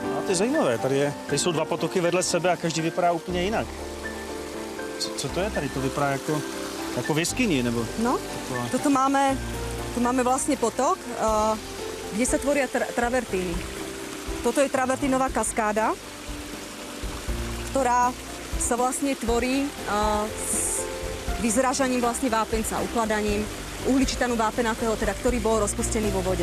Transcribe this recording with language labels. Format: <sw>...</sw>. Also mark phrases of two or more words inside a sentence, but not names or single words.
<cs>to je zajímavé. Tady jsou dva potoky vedle sebe a každý vypadá úplně jinak. Co to je tady? To vypadá jako v jeskyni, nebo?</cs> <sk>No, tu máme vlastne potok, kde sa tvoria travertíny. Toto je travertínová kaskáda, ktorá sa vlastne tvorí s vyzrážaním vlastne vápenca, ukladaním uhličitanu vápenatého, teda, ktorý bol rozpustený vo vode.</sk>